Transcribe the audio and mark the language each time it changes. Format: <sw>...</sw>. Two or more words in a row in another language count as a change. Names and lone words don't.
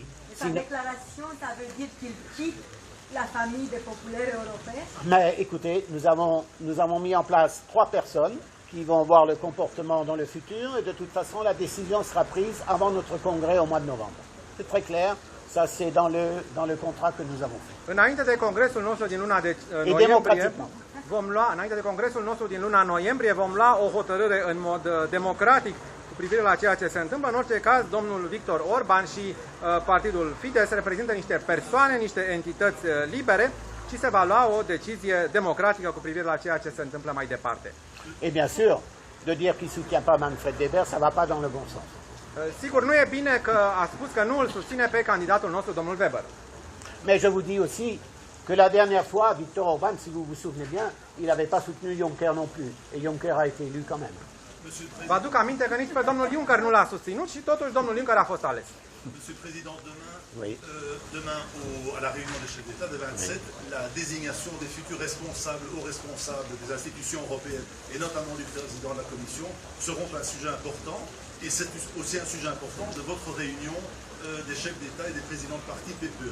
<fr>Sa déclaration, ça veut dire qu'il quitte la famille des populaires européens? Mais écoutez, nous avons mis en place 3 personnes qui vont voir le comportement dans le futur et de toute façon la décision sera prise avant notre congrès au mois de novembre. C'est très clair, ça c'est dans le contrat que nous avons fait.</fr> <ro>Înainte de congresul nostru din luna de</ro> <fr>Et démocratiquement.</fr> <ro>înainte de congresul nostru din luna noiembrie vom lua o hotărâre în mod democratic cu privire la ceea ce se întâmplă. În orice caz, domnul Viktor Orban și partidul Fidesz reprezintă niște persoane, niște entități libere și se va lua o decizie democratică cu privire la ceea ce se întâmplă mai departe.</ro> <fr>Et bien sûr, de dire qu'il ne soutient pas Manfred Weber, ça ne va pas dans le bon sens.</fr> <ro>Sigur, nu e bine că a spus că nu îl susține pe candidatul nostru, domnul Weber.</ro> <fr>Mais je vous dis aussi que la dernière fois, Viktor Orban, si vous vous souvenez bien, il n'avait pas soutenu Juncker non plus. Et Juncker a été élu quand même.</fr> <ro>Vă aduc aminte că nici pe domnul Juncker nu l-a susținut și totuși domnul Juncker a fost ales.</ro> <fr>Monsieur le Président, Oui. demain à la réunion des chefs d'État de 27, la désignation des futurs responsables, hauts responsables des institutions européennes et notamment du président de la Commission seront un sujet important. Et c'est aussi un sujet important de votre réunion des chefs d'État et des présidents de parti PPE.</fr>